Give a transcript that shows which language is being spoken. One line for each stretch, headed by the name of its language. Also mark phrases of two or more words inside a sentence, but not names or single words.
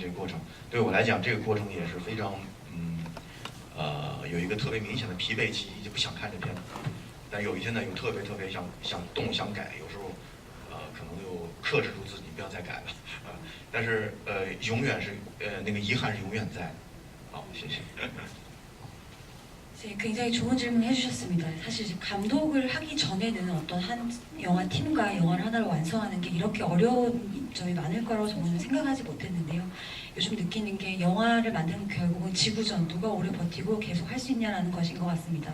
Chinese: 非常好的导演，他们也都会经历这个过程。对我来讲，这个过程也是非常有一个特别明显的疲惫期，就不想看这片子。但有一天呢，又特别想动想改，有时候可能又克制住自己不要再改了但是永远是那个遗憾是永远在的。好，谢谢。
Korean: 네, 굉장히 좋은 질문 해주셨습니다. 사실 이제 감독을 하기 전에는 어떤 한 영화 팀과 영화를 하나를 완성하는 게 이렇게 어려운 점이 많을 거라고 저는 생각하지 못했는데요. 요즘 느끼는 게 영화를 만드는 결국은 지구전, 누가 오래 버티고 계속 할 수 있냐라는 것인 것 같습니다.